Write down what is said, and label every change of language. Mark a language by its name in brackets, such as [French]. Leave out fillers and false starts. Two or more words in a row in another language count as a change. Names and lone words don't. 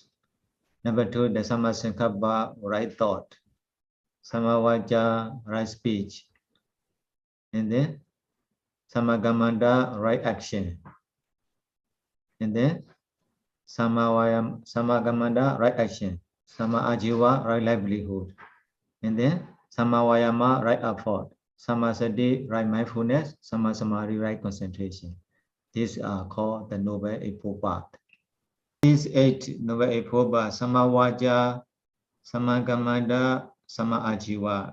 [English] Number two, the Sammasankappa, right thought. Sammavaca, right speech. And then Sammakamanta, right action. And then Sammakamanta, right action. [Pali] Samma-ajiva, [English] right livelihood. And then Sammavayama, right effort. Sammasati, right mindfulness. Sammasamadhi, right concentration. These are called the Noble Eightfold Path. These 8 Noble Eightfold Paths, [Pali] Sammavaca, Sammakamanta, Samma-ajiva.